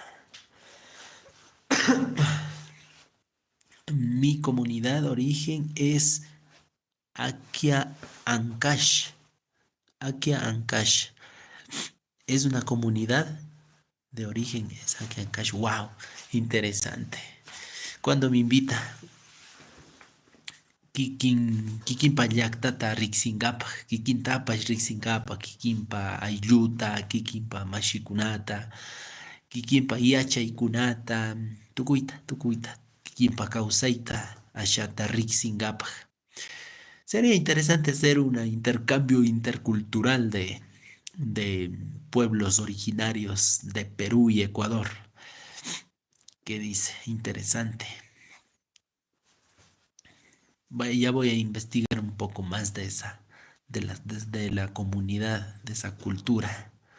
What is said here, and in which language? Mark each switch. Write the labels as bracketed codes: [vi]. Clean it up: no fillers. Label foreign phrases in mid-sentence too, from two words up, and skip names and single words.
[es] Mi comunidad de origen es Akia Ancash. Akia Ancash. Es una comunidad de origen, es Akia Ancash. Wow, interesante. Cuando me invita, [qu] Kikinpa llaktata riksingapa, Kikintapash riksingapa, Kikinpa aylluta, Kikinpa mashikunata, Kikinpa yachaykunata, tukuyta, Kikinpa kawsayta, ashata riksingapa. [es] Sería interesante hacer un intercambio intercultural de pueblos originarios de Perú y Ecuador. ¿Qué dice? Interesante. Ya voy a investigar un poco más de de la comunidad, de esa cultura.